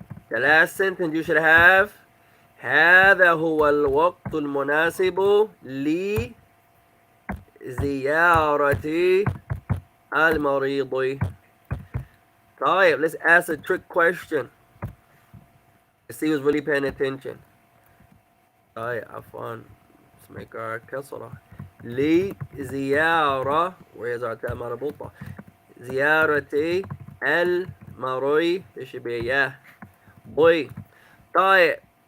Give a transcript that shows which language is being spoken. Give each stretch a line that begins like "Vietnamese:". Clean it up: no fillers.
English: The last sentence you should have.
Arabic: هذا هو الوقت المناسب لزيارة المريض.
English: طيب, let's ask a trick question. Let's see who's really paying attention.
Arabic: طيب, عفوا.
English: Let's make our كسرة.
Arabic: لزيارة.
English: Where's our تاء مربوطة?
Arabic: زيارة المريض.
English: This should be a yeah. Boy. طيب.